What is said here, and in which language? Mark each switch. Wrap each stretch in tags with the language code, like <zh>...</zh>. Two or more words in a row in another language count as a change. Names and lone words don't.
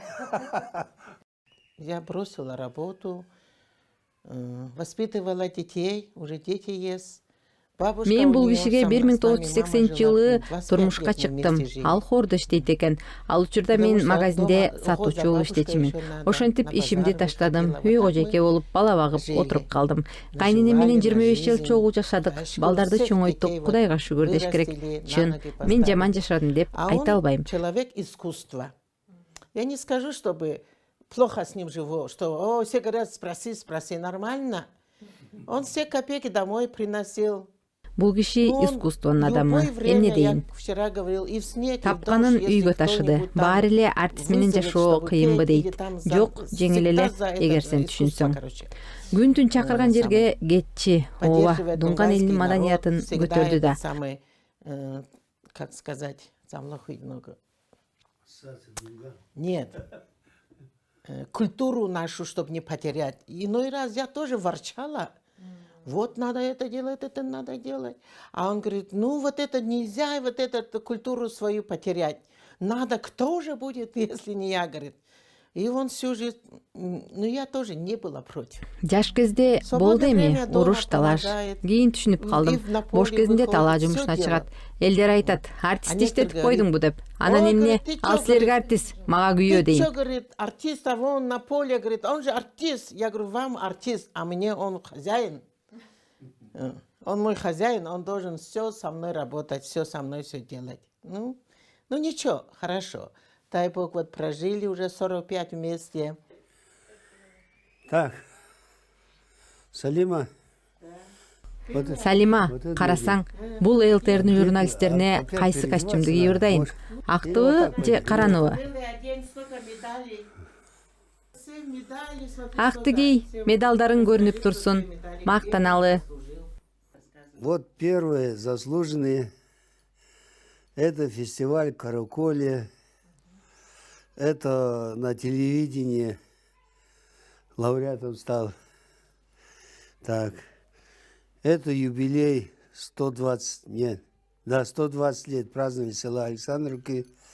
<ru>Я бросила работу, воспитывала детей, уже дети есть.</ru> <ky>Мен бул кишиге 1980-жылы турмушка чыктым. Ал хордо иштейт экен. Ал учурда мен магазинде сатуучу болуп иштечимин. Ошентип ишимди таштадым. Үйгө жеке болуп бала багып отуруп калдым. Кайненем менен 25 жыл чогуу жашадык. Балдарды чоңойттук. Кудайга шүгүр деш керек. Чын, мен жаман жашадым деп айта албайм.</ky> <ru>Человек искусства. Я не скажу, чтобы плохо с ним живу, что все говорят, спроси, нормально. Он все копейки домой приносил.</ru> <ky>Бул киши искусствонун адамы. Эмне дейин? Тапканын үйгө ташыды. Баары эле артист менен жашоо кыйынбы дейт. Жок, жеңил эле, эгер сен түшүнсөң. Күн түн чакырган жерге кетчи. Ооба, дунган элдин маданиятын көтөрдү да.</ky> <ru>Как сказать, нет. Культуру нашу, чтобы не потерять. Иной раз я тоже ворчала. Вот надо это делать, это надо делать. А он говорит, ну вот это нельзя, вот эту культуру свою потерять. надо, кто же будет, если не я, говорит. И он всю жизнь, ну я тоже не была против.</ru> <ky>Жаш кезде болду эми уруш талаш. Кийин түшүнүп калдым. Бош кезинде талаа жумушуна чыгат. Элдер айтат, артист иштетип койдуңбу деп. Анан эмне, ал силерге артист, мага күйөө</ky> <ru>Ты</ru> <ky>дейм.</ky> <ru>что, говорит, артист, а вон на поле, говорит, он же артист. Я говорю, вам артист, а мне он хозяин. Он мой хозяин, он должен все со мной работать, все со мной все делать. Ну ничего, хорошо. Дай Бог, вот прожили уже 45 вместе. Так,</ru> <ky>Салима. Салима, карасаң, бул ЛТРдин журналисттерине кайсы костюмду кийип ырдайын? Актыбы же караныбы? Акты кий, медалдарың көрүнүп турсун. Мактаналы.</ky> <ru>Вот первые заслуженные. Это фестиваль «Караколье». Это на телевидении лауреатом стал. Так, это юбилей 120 лет праздновали села Александровки.</ru>